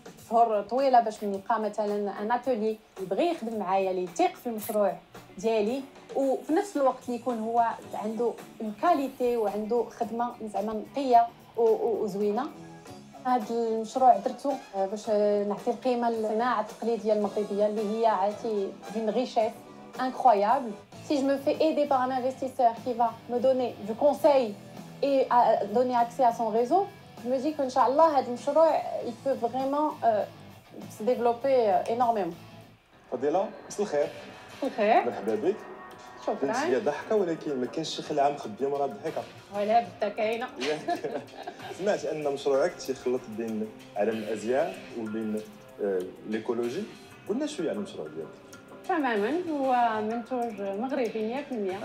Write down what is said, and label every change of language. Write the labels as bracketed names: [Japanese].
[Arabic] شهور طويله باش نلقى مثلا ان اتولي يبغي يخدم معايا، اللي يثيق في المشروع ديالي، وفي نفس الوقت اللي يكون هو عنده اون كاليتي وعنده خدمه زعما نقيه وزوينه. هذا المشروع درته باش نعطي القيمه للصناعه التقليديه المغربيه اللي هي عاتي دون ريشيس incroyable. [French] Si je me fais aider par un investisseur qui va me donner du conseil et donner accès à son réseau, je me dis qu'Inch'Allah, [Arabic] هذا المشروع [French] il peut vraiment se développer énormément. [Arabic] فضيلة، مساء الخير. الخير. مرحبا بك. شكرا. بنتي ضحكة ولكن ما كاينش شي خلعة مخبية مرا الضحكة. ولا بدا كاينه. سمعت أن مشروعك تيخلط بين عالم الأزياء وبين الإيكولوجي. قلنا شوية على المشروع ديالك. تماما، هو منتوج مغربي 100%.